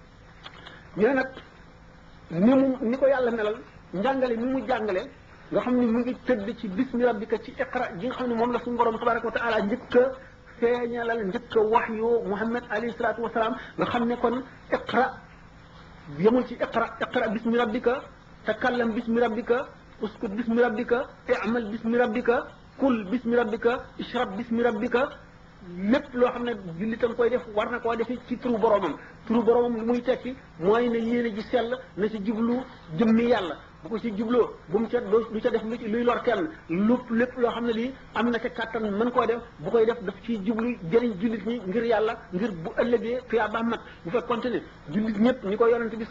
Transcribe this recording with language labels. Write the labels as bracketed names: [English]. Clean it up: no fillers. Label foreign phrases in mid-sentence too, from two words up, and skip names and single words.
[Wolof] ñu ne nag ni ko yàlla melal njàngale mi mu jàngale nga xam ne mu ngi tëdd ci [Arabic] باسم ربك [Wolof] ci iqra ji nga xam ne moom la suñu borom [Arabic] تبارك وتعالى [Wolof] njëkk a feeñalal njëkk a waxyu Muhammad [Arabic] عليه الصلاة والسلام [Wolof] nga xam ne kon iqra yemul ci [Arabic] اقرأ باسم ربك تكلم باسم ربك اسكت باسم ربك اعمل باسم ربك كل باسم ربك اشرب باسم ربك [Wolof] lépp loo xam ne jullitam koy def war na koo defe ci turu boromam lu muy tekki mooy ne yéene ji sell na ci jublu jëmmi yàlla bu ko ci jubloo bu mu ca du ca def luy lor kenn lépp loo xam ne lii am na ca kàttan mën koo def bu koy def daf ciy jublu jëriñ jullit ñi ngir yàlla ngir bu ëllëgee tuyaaba mat bu fekkonte ne jullit ñëpp ñi ko yonente bi